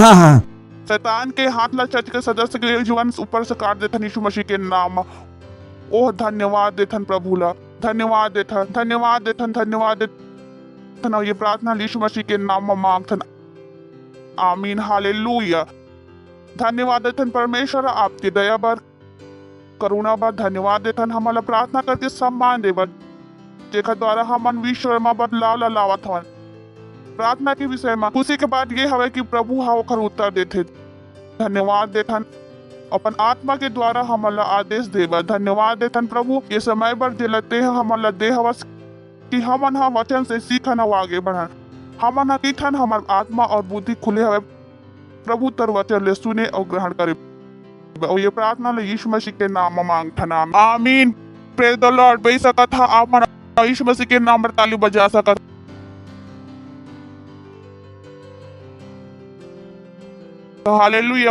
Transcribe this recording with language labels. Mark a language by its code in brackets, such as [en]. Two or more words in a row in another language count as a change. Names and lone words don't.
[hne] शैतान के हाथ ला चर्च के सदस्य के जीवन ऊपर से काट देथन यीशु मसीह के नाम। ओह धन्यवाद देथन प्रभु ला, धन्यवाद देथन, धन्यवाद देथन, धन्यवाद देथन। ये प्रार्थना यीशु मसीह के नाम में मांगथन, आमीन, हालेलुया। धन्यवाद देथन परमेश्वर आपकी दया बर करुणा बर धन्यवाद देथन। हमारा प्रार्थना करके सम्मान देवर जेकर द्वारा हमन विश्व में बदलाव ला लावत हवन। प्रार्थना के विषय में खुशी के बाद ये हवे कि प्रभु हा ओकर उत्तर देथे। धन्यवाद देथन अपन आत्मा के द्वारा हमारा आदेश देवर। धन्यवाद देथन प्रभु ये समय पर दिलते हैं हमारा दे हवस कि हमन हा वचन से सीखन और आगे बढ़न। हमन हा किठन हमार आत्मा और बुद्धि खुले हवे प्रभु तर वचन ले सुने और ग्रहण करे। और ये प्रार्थना ले यीशु मसीह के नाम में मांगथन, आमीन। [en] Praise the Lord. [hne] बेई सकत था आप मन यीशु मसीह के नाम पर ताली बजा सकत। तो हालेलुया।